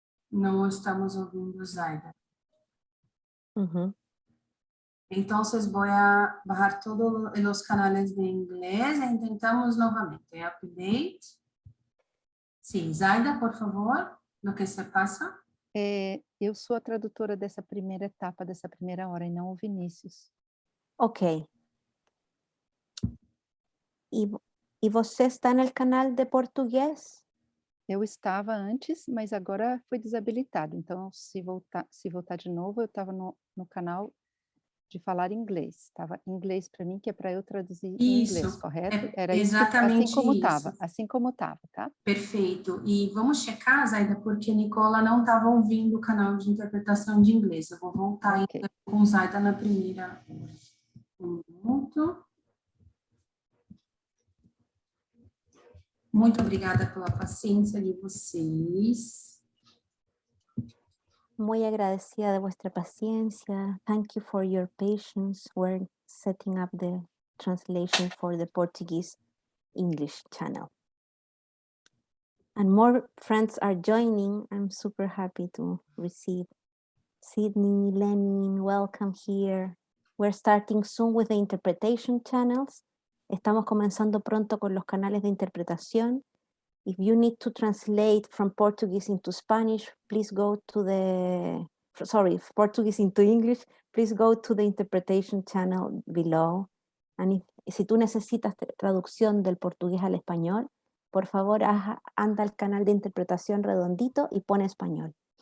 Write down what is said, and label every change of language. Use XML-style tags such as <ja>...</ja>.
<pt>Não estamos ouvindo Zaida.</pt> <es>Entonces voy a bajar todos los canales de inglés e intentamos nuevamente. Update. Sí, Zaida, por favor, lo que se pasa.</es> <pt>Eu sou a tradutora dessa primeira etapa, dessa primeira hora, e não o Vinícius. Ok. E você está no canal de português? Eu estava antes, mas agora foi desabilitado. Então, se voltar de novo, eu estava no canal de falar inglês. Estava inglês para mim, que é para eu traduzir em inglês, correto? Era exatamente isso, assim como estava, tá? Perfeito. E vamos checar, Zaida, porque Nicola não estava ouvindo o canal de interpretação de inglês. Eu vou voltar com Zaida na primeira. Um minuto. Muito obrigada pela paciência de vocês.</pt> <es>Muy agradecida de vuestra paciencia.</es> <en>Thank you for your patience. We're setting up the translation for the Portuguese English channel. And more friends are joining. I'm super happy to receive Sydney, Lenin, welcome here. We're starting soon with the interpretation channels.</en> <es>Estamos comenzando pronto con los canales de interpretación.</es> <en>If you need to translate from Portuguese into Spanish, please go to Portuguese into English, please go to the interpretation channel below.</en> <es>And si tú necesitas traducción del portugués al español, por favor, anda al canal de interpretación redondito y pone español.</es>